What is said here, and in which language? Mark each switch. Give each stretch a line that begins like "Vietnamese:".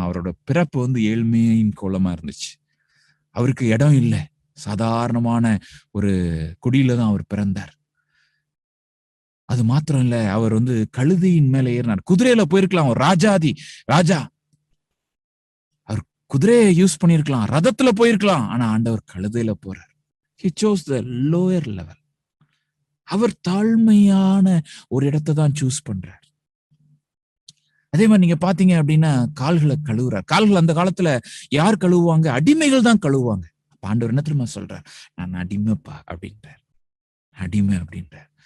Tamil: அவரோட பிறப்பு வந்து ஏழ்மையின் கோலமா இருந்துச்சு. அவருக்கு இடம் இல்லை, சாதாரணமான ஒரு குடியில தான் அவர் பிறந்தார். அது மாத்திரம் இல்ல, அவர் கழுதையின் மேல ஏறினார். குதிரையில போயிருக்கலாம், ராஜா. அவர் குதிரையை யூஸ் பண்ணிருக்கலாம், ரதத்துல போயிருக்கலாம். ஆனா ஆண்டவர் கழுதையில போறார்.
English: He chose the lower level.
Tamil: அவர் தாழ்மையான ஒரு இடத்தை தான் சூஸ் பண்றார். அதே மாதிரி நீங்க பாத்தீங்க அப்படின்னா கால்களை கழுவுறார். கால்கள் அந்த காலத்துல யார் கழுவுவாங்க? அடிமைகள் தான் கழுவுவாங்க. ஆண்டவர் என்ன தெரியுமா சொல்றார்? நான் அடிமைப்பா அப்படின்றார். அடிமை அப்படின்றார்.